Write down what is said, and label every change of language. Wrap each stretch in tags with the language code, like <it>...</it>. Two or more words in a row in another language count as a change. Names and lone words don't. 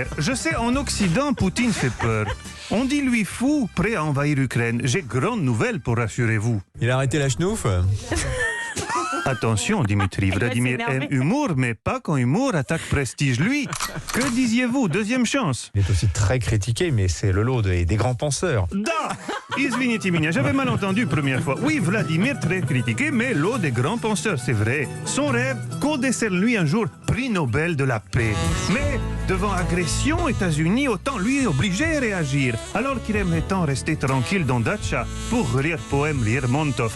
<fr>Je sais, en Occident, Poutine fait peur. On dit lui fou, prêt à envahir l'Ukraine. J'ai grande nouvelle pour rassurez-vous. Il a arrêté la chenouf? Attention, Dimitri, Vladimir aime humour, mais pas quand humour attaque prestige. Lui, que disiez-vous? Deuxième chance. Il est aussi très critiqué, mais c'est le lot des grands penseurs.</fr> <ru>Da! Извините меня,</ru> <fr>j'avais mal entendu première fois. Oui, Vladimir très critiqué, mais l'eau des grands penseurs, c'est vrai. Son rêve, qu'on décerne lui un jour prix Nobel de la paix. Mais devant agression États-Unis, autant lui obliger à réagir. Alors qu'il aimerait tant rester tranquille dans Dacha pour lire poème Lermontov.</fr>